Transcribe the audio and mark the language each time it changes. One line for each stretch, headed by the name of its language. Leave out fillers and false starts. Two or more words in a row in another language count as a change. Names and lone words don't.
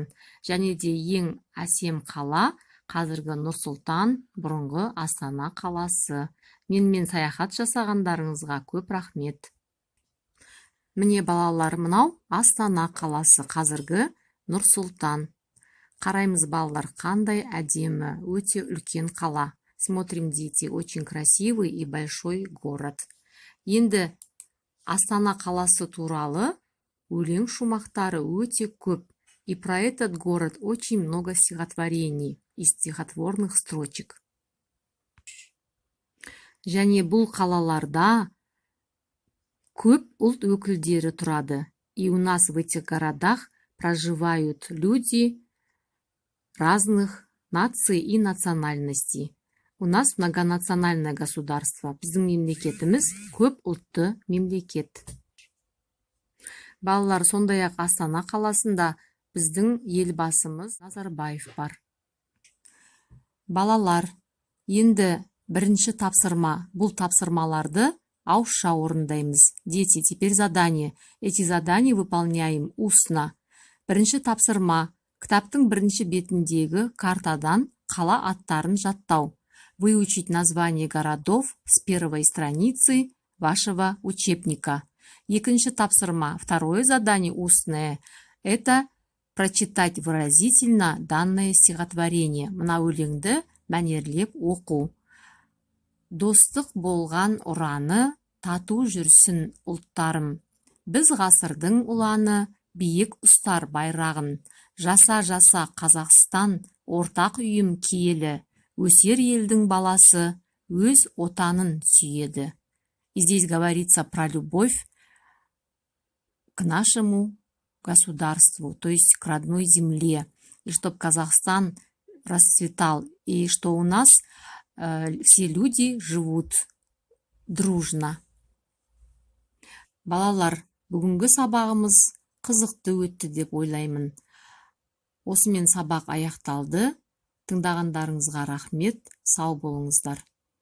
Kazakh: Және де ең әсем қала қазіргі Нұр-Сұлтан, бұрынғы Астана қаласы. Менімен саяхат жасағандарыңызға көп рахмет. Міне балалар, мынау Астана қаласы, қазіргі Нұр-Сұлтан. Қараймыз балалар, қандай әдемі, өте үлкен қала.
Russian: Смотрим, дети, очень красивый и большой город.
Kazakh: Енді Астана қаласы туралы өлең шумақтары өте көп.
Russian: И про этот город очень много стихотворений и стихотворных строчек.
Kazakh: Және бұл қалаларда көп ұлт өкілдері тұрады.
Russian: И у нас в этих городах проживают люди разных наций и национальностей. У нас многонациональное государство.
Kazakh: Біздің мемлекетіміз көп ұлтты мемлекет. Балалар, сондай-ақ Астана қаласында біздің елбасымыз Назарбаев бар. Балалар, енді 1-ші тапсырма. Бұл тапсырмаларды ауызша орындаймыз.
Russian: Дети, теперь задание. Эти задания выполняем устно.
Kazakh: 1-ші тапсырма. Кітаптың 1-ші бетіндегі картадан қала аттарын жаттау.
Russian: Выучить название городов с 1-й страницы вашего учебника.
Kazakh: 2-ші тапсырма.
Russian: Второе задание устное. Это прочитать выразительно данное стихотворение.
Kazakh: Мына өлеңді мәнерлеп оқу. Достық болған ұраны, тату жүрсін ұлттарым. Біз ғасырдың ұланы, биік ұстар байрағын. Жаса Қазақстан, ортақ үйім киелі. Өсер елдің баласы өз отанын сүйеді.
Russian: И здесь говорится про любовь к нашему государству, то есть к родной земле, и чтобы Казахстан расцветал, и что у нас все люди живут дружно.
Kazakh: Балалар, бүгінгі сабағымыз қызықты өтті деп ойлаймын. Осымен сабақ аяқталды. Тыңдағандарыңызға рахмет, сау болыңыздар.